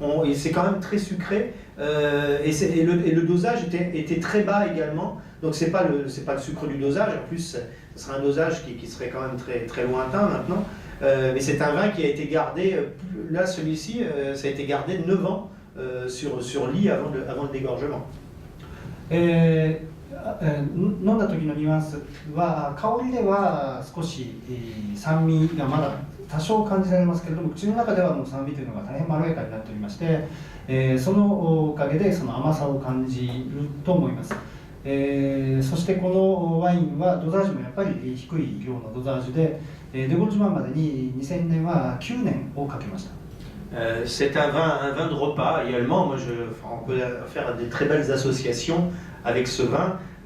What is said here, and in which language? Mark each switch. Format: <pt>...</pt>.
<fr>Et c'est quand même très sucré et le dosage était très bas également. Donc c'est pas le sucre du dosage. En plus, ce serait un dosage qui serait quand même très très lointain maintenant. Mais c'est un vin qui a été gardé. Là, celui-ci, ça a été gardé 9 ans sur lit avant le dégorgement.</fr> <ja>飲んだ時のニュアンスは香りでは少し酸味がまだ多少感じられますけれども、口の中ではもう酸味というのが大変まろやかになっておりまして、そのおかげでその甘さを感じると思います。そしてこのワインはドザージュもやっぱり低い量のドザージュで、デゴルジュマンまでに2000年は9年をかけました。</ja> <fr>C'est un vin de repas également. On peut faire des très belles associations avec ce vin.</fr>